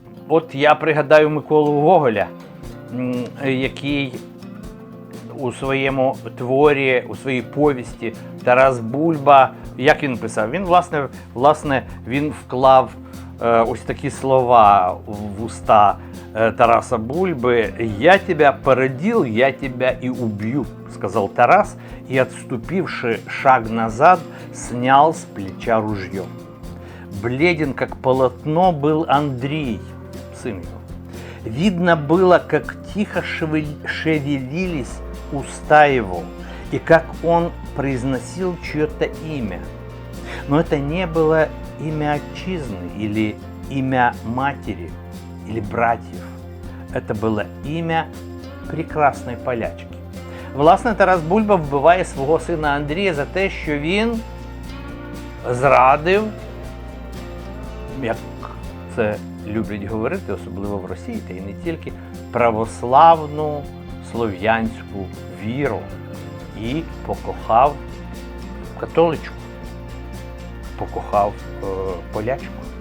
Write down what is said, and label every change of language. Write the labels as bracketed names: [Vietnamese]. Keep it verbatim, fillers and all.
[Ukrainian] От я пригадаю Миколу Гоголя, м, який у своєму творі, у своїй повісті Тарас Бульба, як він писав? Він, власне, власне він вклав е, ось такі слова в уста е, Тараса Бульби. [Russian] «Я тебя породил, я тебя и убью», сказал Тарас, и, отступивши шаг назад, снял с плеча ружье. Бледен, как полотно, был Андрей, сын его. Видно было, как тихо шевел- шевелились уста его, и как он произносил чье-то имя. Но это не было имя отчизны или имя матери или братьев. Это было имя прекрасной полячки. [Ukrainian] Власне, Тарас Бульба вбиває свого сина Андрія за те, що він зрадив, як це люблять говорити, особливо в Росії, та й не тільки, православну слов'янську віру і покохав католичку, покохав е, полячку.